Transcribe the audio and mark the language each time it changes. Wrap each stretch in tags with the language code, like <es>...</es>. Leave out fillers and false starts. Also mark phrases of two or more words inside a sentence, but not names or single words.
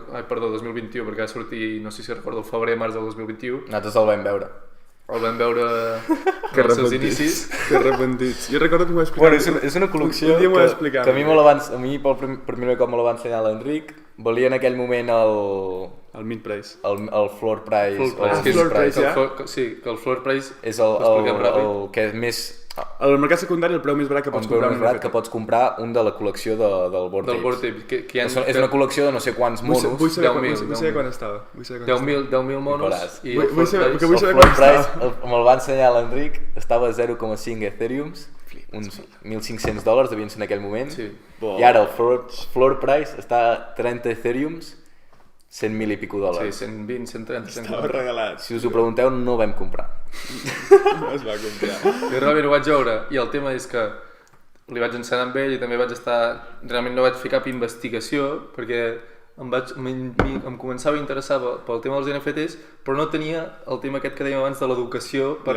<ca>Perdó, 2021, perquè va sortir, no sé si recordo, el febrer, març del 2021. Nosaltres el vam veure. El vam veure Que als seus arrepentits. inicis. Que arrepentits. Jo recordo que m'ho va explicar. Bueno, és una col·lecció Un dia m'ho va explicar. que a mi per primer cop me la va ensenyar l'Enric. Valia en aquell moment</ca> <en>El mid price. el floor price.</en> <ca>Que és-</ca> <en>floor price,</en> <ca>ja? Sí, que el</ca> <en>floor price</en> <ca>És ho expliquem ràpid. el que és més... Al mercat secundari el preu més barat que El pots preu comprar més un barat NFT. que pots comprar un de la col·lecció del Bored del Bored Apes. Ape, que hi ha... És una col·lecció de no sé quants Vull monos. saber 10.000, vull saber quan estava. Vull saber quan estava. 10.000 monos Veuràs. i Vull saber- perquè vull El saber floor quan price estava. me'l va ensenyar l'Enric, estava a 0,5 Ethereums, uns $1.500 devien ser en aquell moment, Sí. i ara el</ca> <en>floor price</en> <ca>està a 30 Ethereums, 100.000 i pico Sí, dòlars. 120, 130, Estava 140. regalat. Si us ho pregunteu, no ho vam comprar. No es va comprar. Jo realment ho vaig veure i el tema és que li vaig ensenyar amb ell i també vaig estar... Realment no vaig fer cap investigació perquè em començava a interessar pel tema dels NFTs, però no tenia el tema aquest que dèiem abans de l'educació per...</ca>